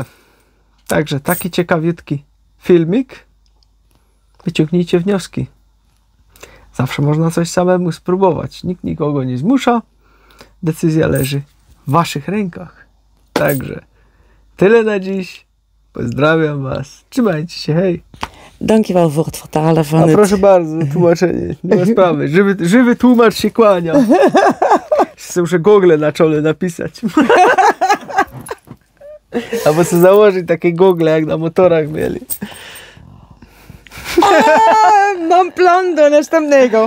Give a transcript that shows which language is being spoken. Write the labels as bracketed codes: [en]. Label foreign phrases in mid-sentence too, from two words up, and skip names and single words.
[pl] Także taki ciekawiutki filmik. Wyciągnijcie wnioski. Zawsze można coś samemu spróbować. Nikt nikogo nie zmusza. Decyzja leży w waszych rękach. Także tyle na dziś. Pozdrawiam was. Trzymajcie się, hej. [nl] Dankjewel voor het vertalen van het... [pl] Proszę bardzo, tłumaczenie. Nie ma sprawy. Żywy tłumacz się kłania. Muszę gogle na czole napisać. Albo sobie założyć takie gogle, jak na motorach mieli. Mam plan do następnego.